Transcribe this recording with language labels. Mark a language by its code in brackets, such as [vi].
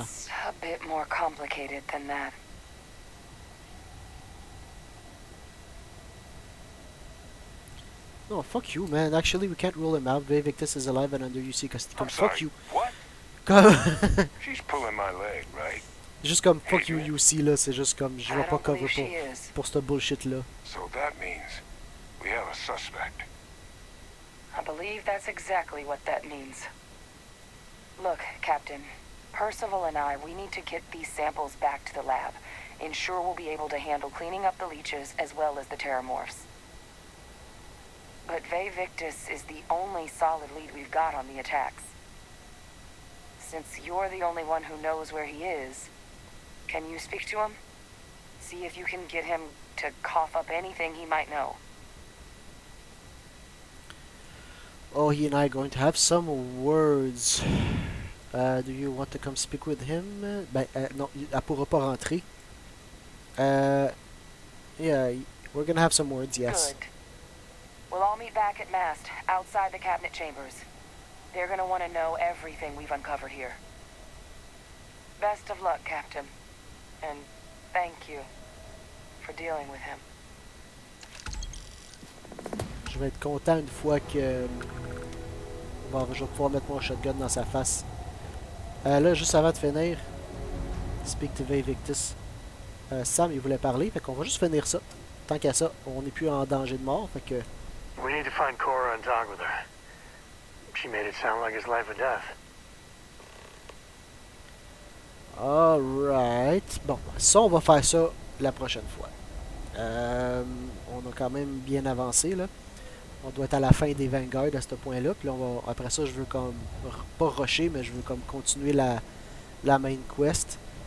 [en] It's a bit more complicated than that. No, fuck you, man. Actually, we can't rule him out. Vay Victus is alive and under UC custody. [fr] Comme, [en] I'm sorry. fuck you. What? [fr] Comme... [en] She's pulling my leg, right? [fr] C'est juste comme [en] fuck you [fr] UC là, c'est juste comme je vais [en] I [fr] pas [en] don't [fr] cover [en] believe she is. [fr] pour ce bullshit là. [en] So that means we have a suspect. I believe that's exactly what that means. Look, Captain, Percival and I, we need to get these samples back to the lab. Ensure we'll be able to handle cleaning up the leeches as well as the terrormorphs. But Vay Victus is the only solid lead we've got on the attacks. Since you're the only one who knows where he is, can you speak to him? See if you can get him to cough up anything he might know. Oh, he and I are going to have some words. Do you want to come speak with him? [fr] Ben, non, elle pourra pas rentrer. [en] Yeah, we're gonna have some words, yes. Good. We'll all meet back at Mast, outside the cabinet chambers. They're gonna want to know everything we've uncovered here. Best of luck, Captain. And thank you for dealing with him. [fr] Je vais être content une fois que je vais pouvoir mettre mon shotgun dans sa face. Là, juste avant de finir, [en] speak to Vay Victus. [fr] Sam, il voulait parler, fait qu'on va juste finir ça. Tant qu'à ça, on n'est plus en danger de mort, fait que... [en] We need to find Cora and talk with her. She made it sound like it's life or death. Alright. [fr] Bon, ça, on va faire ça la prochaine fois. On a quand même bien avancé, là. On doit être à la fin des Vanguard à ce point-là. Puis là, après ça, je veux comme... Pas rusher, mais je veux comme continuer la main quest.